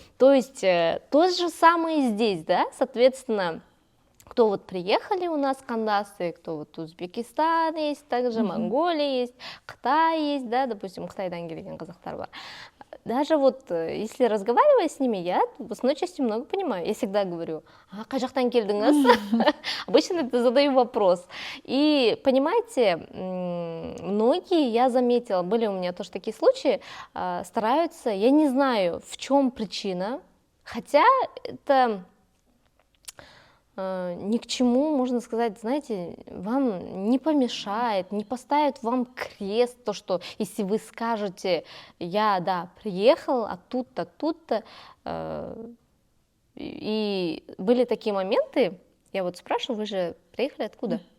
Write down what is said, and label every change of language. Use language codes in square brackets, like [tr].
[ru] То есть то же самое и здесь, да, соответственно, кто вот приехали у нас кандасы, кто вот Узбекистан есть, также Монголия есть, Қытай есть, да, допустим, [kk] Қытайдан келген қазақтар бар. [ru] Даже вот если разговаривая с ними, я в основной части много понимаю. Я всегда говорю, [kk] қай жақтан келдіңіз? [ru] Обычно это задаю вопрос. И понимаете, многие, я заметила, были у меня тоже такие случаи, стараются, я не знаю, в чем причина, хотя это ни к чему, можно сказать, знаете, вам не помешает, не поставит вам крест, то, что если вы скажете, я, да, приехал, а тут-то, тут-то, и были такие моменты, я вот спрашиваю, вы же приехали откуда?